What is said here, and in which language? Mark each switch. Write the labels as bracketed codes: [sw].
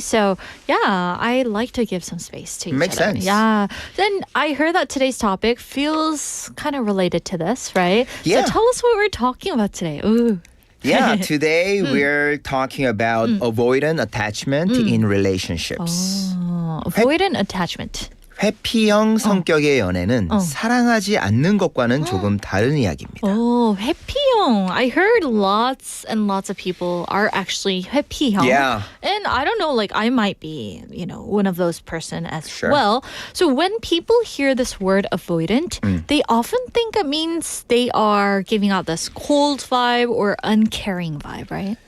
[en] So, yeah, I like to give some space to each Makes other. sense. Yeah. Then I heard that today's topic feels kind of related to this, right? Yeah. So tell us what we're talking about today. Ooh. Yeah, today we're talking about avoidant attachment in relationships. Avoidant attachment. [ko] 회피형 성격의 연애는 사랑하지 않는 것과는 조금 다른 이야기입니다. Oh, 회피형. [en] I heard lots and lots of people are actually 회피형. Yeah. And I don't know, like I might be, one of those person as Sure. well. So when people hear this word avoidant, they often think it means they are giving out this cold vibe or uncaring vibe, right?